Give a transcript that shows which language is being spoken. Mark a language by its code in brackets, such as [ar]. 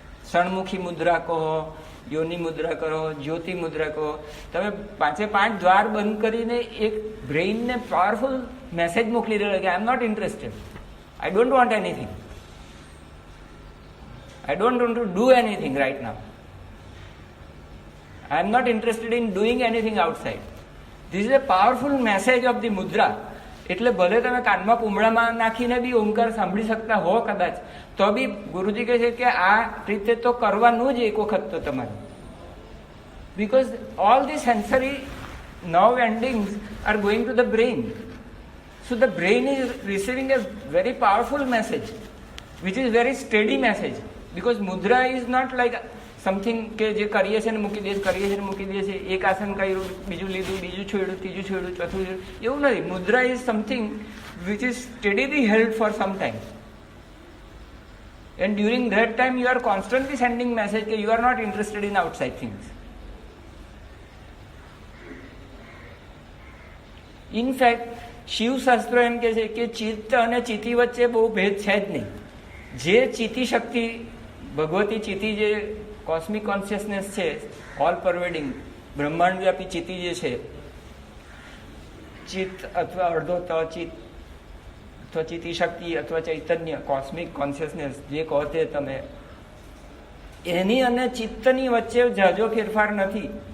[gu] ષણમુખી મુદ્રા કહો, યોની મુદ્રા કરો, જ્યોતિ મુદ્રા કહો, તમે 5 દ્વાર બંધ કરીને એક બ્રેઇનને પાવરફુલ મેસેજ મોકલી રહ્યો કે [en] I am not interested, I don't want anything, I don't want to do anything right now, I am not interested in doing anything outside. This is a powerful message of the mudra. [gu] એટલે ભલે તમે કાનમાં પૂમડામાં નાખીને બી ઓમકાર સાંભળી શકતા હો કદાચ, તો બી ગુરુજી કહે છે કે આ રીતે તો કરવાનું જ એક વખત તો તમારે. [en] Because all the sensory nerve endings are going to the brain. So the brain is receiving a very powerful message, which is very steady message. Because mudra is not like something [gu] કે જે કરીએ છે ને મૂકી દે, કરીએ છે ને મૂકી દે છે, એક આસન કર્યું, બીજું લીધું, બીજું છોડ્યું, ત્રીજું છોડ્યું, ચોથું છોડ્યું, એવું નથી. [en] Mudra is something which is steadily held for some time. And during that time you are constantly sending message that you are not interested in outside things. In fact, [gu] શિવશાસ્ત્રો એમ કે છે કે ચિત્ત અને ચિતિ વચ્ચે બહુ ભેદ છે જ નહીં. જે ચિતિ શક્તિ, ભગવતી ચિતિ, જે કોસ્મિક કોન્શિયસનેસ છે, ઓલ પરવેડિંગ બ્રહ્માંડ વ્યાપી ચિતિ જે છે, ચિત્ત અથવા અડધો તચિત અથવા ચિતિ શક્તિ અથવા ચૈતન્ય, કોસ્મિક કોન્શિયસનેસ જે કહો તે તમે, એની અને ચિત્તની વચ્ચે ઝાઝો ફેરફાર નથી.